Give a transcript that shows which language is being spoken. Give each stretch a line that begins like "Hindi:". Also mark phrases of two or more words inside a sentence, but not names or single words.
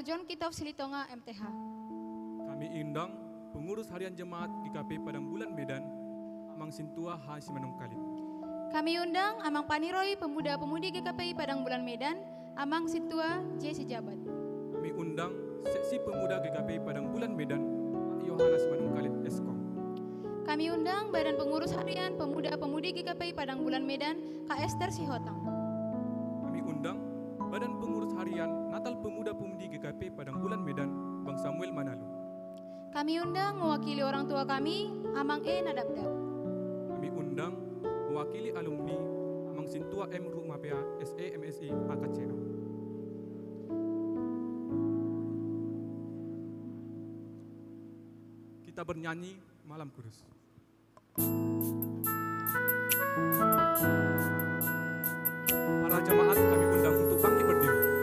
Indonesian: John Kitov Silitonga, MTH. Kami undang pengurus harian jemaat GKP Padang Bulan Medan, Amang Sintua H. Simanungkalit. Kami undang Amang Paniroy Pemuda-Pemudi GKPI Padang Bulan Medan, Amang Sintua J. Sejabat. Kami undang Seksi Pemuda GKPI Padang Bulan Medan, Pak Yohanes Manungkalit Eskom. Kami undang Badan Pengurus Harian Pemuda-Pemudi GKPI Padang Bulan Medan, Kak Esther Sihotang. Kami undang Badan Pengurus Harian Natal Pemuda-Pemudi GKP Padang Bulan Medan, Bang Samuel Manalu. Kami undang mewakili orang tua kami, Amang E. Nadabdab. Kami undang mewakili alumni Amang Sintua M. Rumapea SE MSI Akacera. Kita bernyanyi Malam Kudus. Para jemaat kami undang untuk bangkit berdiri.